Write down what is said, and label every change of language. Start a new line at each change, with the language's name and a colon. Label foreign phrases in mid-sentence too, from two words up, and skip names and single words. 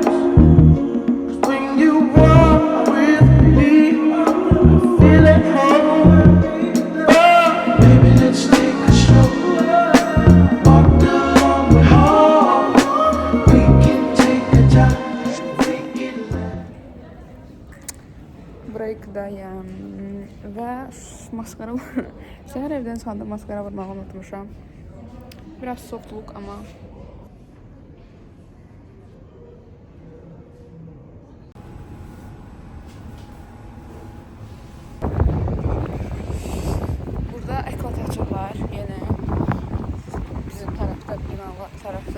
English: 'Cause when you walk with me, I feel at home. Oh, baby, let's take a stroll. Walk along the hall. We can take the time. We can let
Azerbaijani: Breakdayım və maskara səhər evdən çıxanda maskara vurmağı unutmuşam. Biraz
English: soft look
Azerbaijani: amma burada eklat açırlar yenə bizim tərəfdə, binalar tərəfdə.